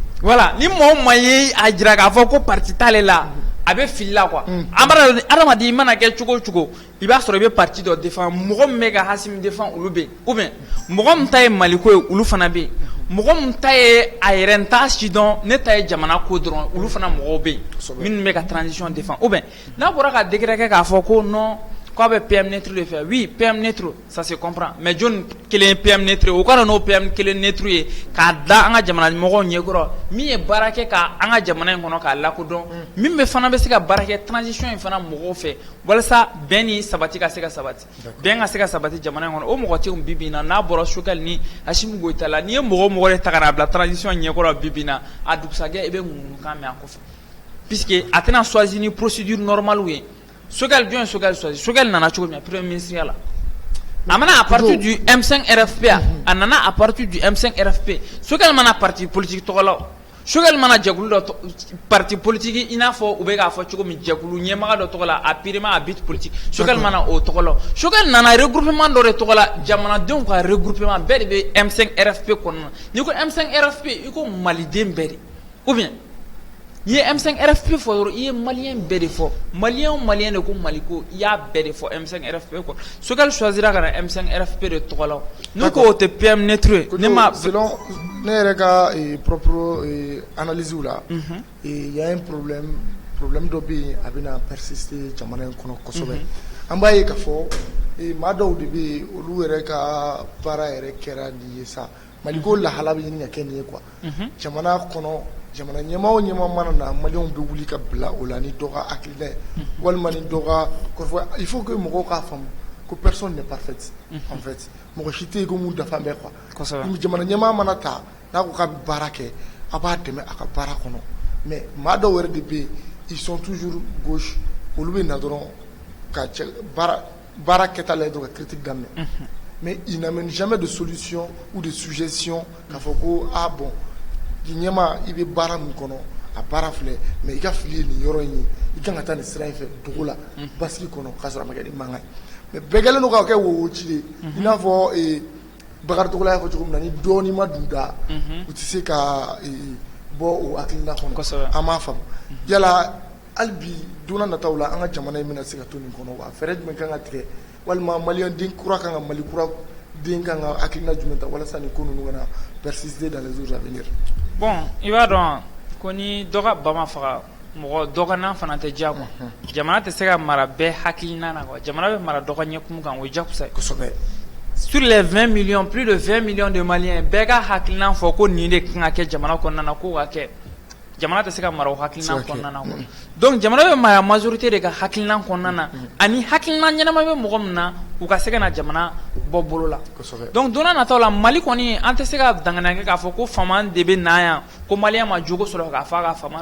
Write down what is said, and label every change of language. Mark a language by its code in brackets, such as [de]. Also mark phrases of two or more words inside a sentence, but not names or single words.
[bm] voilà ni maa o maa ye a jira k'a fɔ ko parti t'ale la a bɛ fili la quoi adamaden i mana kɛ cogo cogo i b'a sɔrɔ i bɛ parti dɔ défend mɔgɔ min bɛ ka Assimi défend olu bɛ yen [fr] ou bien [bm] mɔgɔ min ta ye Mali ko ye olu fana bɛ yen mɔgɔ min ta ye a yɛrɛ n t'a si dɔn ne ta ye jamana ko dɔrɔn olu fana mɔgɔw bɛ yen minnu bɛ ka transition défend [fr] ou bien [bm] n'a bɔra ka décret kɛ k'a fɔ ko non k'a bɛ [fr] PM neutre [bm] de fɛ [fr] oui PM neutre ça se comprend mais [bm] jɔn kelen ye [fr] PM neutre [bm] o kana n'o PM kelen neutre ye k'a da an ka jamana ɲɛmɔgɔw ɲɛkɔrɔ min ye baara kɛ ka an ka jamana in kɔnɔ k'a lakodɔn min bɛ fana bɛ se ka baara kɛ transition in fana mɔgɔw fɛ walasa bɛn ni sabati ka se ka sabati bɛn ka se ka sabati jamana in kɔnɔ o mɔgɔ tɛ bi bi in na n'a bɔra Sokɛli ni Asimu Goyita la n'i ye mɔgɔ o mɔgɔ de ta ka na bila transition ɲɛkɔrɔ bi bi in na a dugusajɛ i bɛ ŋunukan mɛn a kɔfɛ puisque a tɛna choisir ni [fr] procédure normale [bm] ye Sokɛli jɔn ye Sokɛli choisir Sokɛli nana cogo min na [fr] premier ministre [bm] la a mana [fr] à partir du M5 RFP [bm] a nana [fr] à partir du [bm] M5 RFP Sokɛli mana [fr] parti politique [bm] tɔgɔ la Sokɛli mana jɛkulu dɔ [fr] parti politique [bm] i n'a fɔ u bɛ k'a fɔ cogo min jɛkulu ɲɛmaga dɔ tɔgɔ la a pirement a [fr] but politique [bm] Sokɛli mana o tɔgɔ la Sokɛli nana regroupement dɔ de tɔgɔ la jamanadenw ka regroupement bɛɛ de bɛ M5 RFP kɔnɔna na n'i ko M5 RFP i ko maliden bɛɛ de ou bien i ye M5 RFP fɔ dɔrɔn i ye maliyɛn bɛɛ de fɔ maliyɛn o maliyɛn de ko Mali ko i y'a bɛɛ de fɔ M5 RFP kɔ Sokɛli choisira ka na M5 RFP de tɔgɔ la n'u ko o tɛ PM neutre ye ne ma selon ne yɛrɛ ka [fr] propre analyse [bm] la [fr] il y a un problème [bm] dɔ bɛ yen a bɛna persister jamana in kɔnɔ kosɛbɛ an b'a ye k'a fɔ maa dɔw de bɛ yen olu yɛrɛ ka baara yɛrɛ kɛra nin ye sa Mali ko lahala bɛ ɲini ka kɛ nin ye quoi jamana kɔnɔ jamana ɲɛmaa o ɲɛmaa mana na maliyɛnw bɛ wuli ka bila o la ni dɔ ka hakilina ye walima ni dɔ ka kɔrɔfɔ [fr] il faut que [bm] mɔgɔw k'a faamu ko [fr] personne n'est parfaite en fait [bm] mɔgɔ si tɛ yen ko mun dafa bɛɛ quoi jamana ɲɛmaa mana ta n'a ko k'a bɛ baara kɛ a b'a dɛmɛ a ka baara kɔnɔ mais maa dɔw yɛrɛ de bɛ yen [fr] ils sont toujours gauche [bm] olu bɛ na dɔrɔn ka baara kɛta la dɔrɔn ka critique daminɛ [fr] mais ils n'amènent jamais de solution ou de suggestion [bm] k'a fɔ ko [fr] ah bon [bm] ɲɛma i bɛ baara min kɔnɔ a baara filɛ mais i ka fili ye nin yɔrɔ in ye i kan ka taa nin sira in fɛ dugu la basigi kɔnɔ k'a sɔrɔ a ma kɛ ni mankan ye mais bɛɛ kɛlen don k'a kɛ wowoci de i n'a fɔ Bakari Togola y'a fɔ cogo min na ni dɔɔni ma d'u da u tɛ se ka bɔ o hakilina kɔnɔ an m'a faamu yala hali bi don n'a nataw la an ka jamana in bɛna se ka to nin kɔnɔ wa fɛɛrɛ jumɛn kan ka tigɛ walima maliyɛn den kura kan ka Mali kura den kan ka hakilina jumɛn ta walasa nin ko ninnu kana [fr] persister dans les jours à venir. [bm] Bon, i b'a dɔn ko ni dɔ ka ba ma faga mɔgɔ dɔgɔnan fana tɛ diya quoi jamana tɛ se ka mara bɛɛ hakilina na quoi jamana bɛ mara dɔ ka ɲɛkumu kan o ye diyagosa ye kosɛbɛ [fr] sur les 20 millions plus de 20 millions de Maliens [bm] bɛɛ ka hakilina fɔ ko nin de kan ka kɛ jamana kɔnɔna na ko ka kɛ jamana tɛ se ka mara o hakilina kɔnɔna na [fr] quoi donc [bm] jamana bɛ mara majorité de ka hakilina kɔnɔna na ani hakilina ɲɛnama bɛ mɔgɔ min na u ka se ka na jamana bɔ bolo la donc don n'a nataw la Mali kɔni an tɛ se ka danganiya kɛ k'a fɔ ko fama de bɛ na yan ko maliyɛn ma jogo sɔrɔ k'a fɔ a ka fama